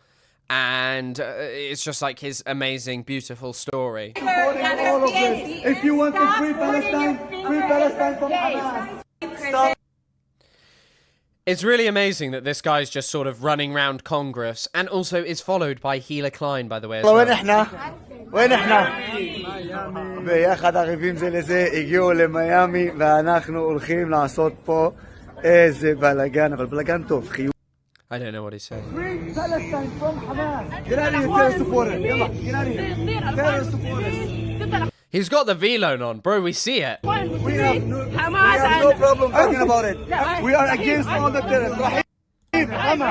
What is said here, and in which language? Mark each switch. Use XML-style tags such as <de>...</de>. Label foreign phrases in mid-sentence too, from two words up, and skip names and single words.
<en>And it's just like his amazing, beautiful story. Supporting all of this. If you want to free Palestine from Hamas. Stop. It's really amazing that this guy's just sort of running around Congress, and also is followed by Hila Klein, by the way, as well.</en> <ar>وين احنا؟ وين احنا؟</ar> <he>ביחד ערבים זה לזה, הגיעו למיאמי ואנחנו הולכים לעשות פה איזה בלגן, אבל בלגן טוב, חיוב.</he> <en>I don't know what he's saying. Free Palestine from Hamas. Get out of here, terrorist supporter. يلا, get out of here. Terrorist supporters. He's got the V-Loan on, bro, we see it. We have no problem talking about it. We are against all the terrorists.</en> <ar>رحيم Hamas.</ar>